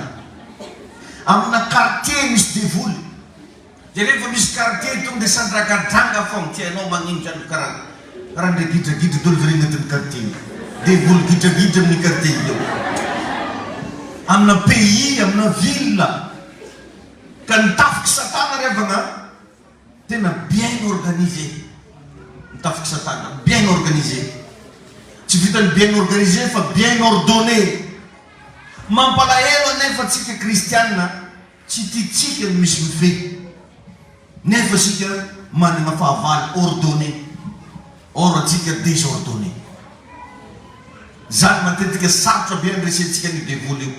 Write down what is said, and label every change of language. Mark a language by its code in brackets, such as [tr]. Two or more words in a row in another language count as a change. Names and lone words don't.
[mg] Amina quartier misy devoly. Dia rehefa misy quartier tonga dia sandragadrang foagna tianao magnindra ny karaha ndray gidragidra dolo regny agnatin'ny quartier. Devoly gidragidra amin'ny quartier io. Amina pays, amina ville. Ka nitafiky satana revagna tena [fr] bien organisé. [mg] Nitafiky satana [fr] bien organisé. [mg] Tsy vitany [fr] bien organisé [mg] fa [fr] bien ordonné. [mg] Mampalahelo anefa tsika kristianina tsy tiatsika misy mifehy. Nefa sika manana fahavalo ordonné. Or atsika désordonné. Zany matetika sarotra be andresentsika ny devoly io.